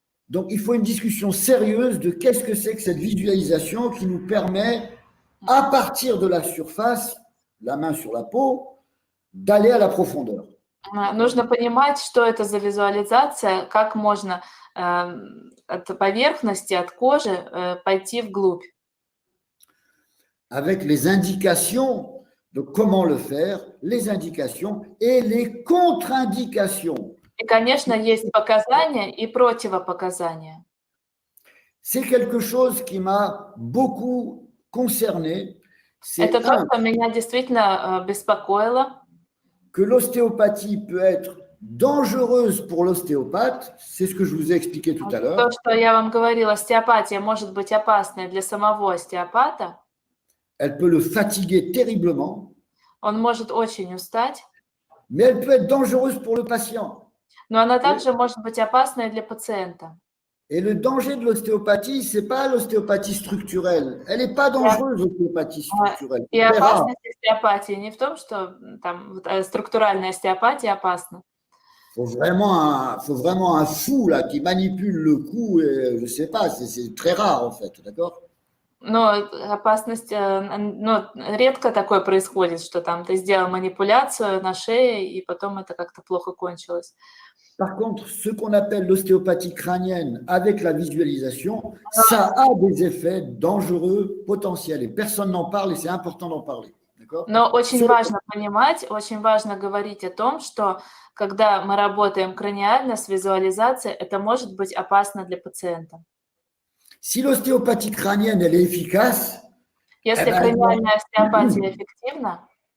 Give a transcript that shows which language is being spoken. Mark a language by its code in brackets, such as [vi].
[fr] Donc, il faut une discussion sérieuse de qu'est-ce que c'est que cette visualisation qui nous permet, à partir de la surface, la main sur la peau, d'aller à la profondeur. [ru] Нужно понимать, что это за визуализация, как можно от поверхности, от кожи пойти вглубь. [fr] Avec les indications, donc comment le faire, les indications et les contre-indications. [ru] И, конечно, есть показания и противопоказания. [fr] C'est quelque chose qui m'a beaucoup concerné. [ru] Это то, что меня действительно беспокоило. [fr] Que l'ostéopathie peut être dangereuse pour l'ostéopathe, c'est ce que je vous ai expliqué tout à l'heure. [ru] То, что я вам говорила, остеопатия может быть опасной для самого остеопата. [fr] Elle peut le fatiguer terriblement. [ru] Он может очень устать. [fr] Mais elle peut être dangereuse pour le patient. [ru] Но она также может быть опасной для пациента. [fr] Et le danger de l'ostéopathie, ce n'est pas l'ostéopathie structurelle. Elle n'est pas dangereuse, l'ostéopathie structurelle. [ru] И опасность остеопатии не в том, что там структуральная остеопатия опасна. [fr] Faut vraiment un fou là, qui manipule le cou, et, je ne sais pas, c'est très rare en fait, d'accord? [ru] Но опасность, редко такое происходит, что там ты сделал манипуляцию на шее, и потом это как-то плохо кончилось. [fr] Par contre, ce qu'on appelle l'ostéopathie crânienne avec la visualisation, ça a des effets dangereux potentiels. Et personne n'en parle et c'est important d'en parler. D'accord? [ru] Но очень важно понимать, очень важно говорить о том, что когда мы работаем краниально с визуализацией, это может быть опасно для пациента. [fr] Si l'ostéopathie crânienne elle est efficace, [ru] Если краниальная остеопатия эффективна,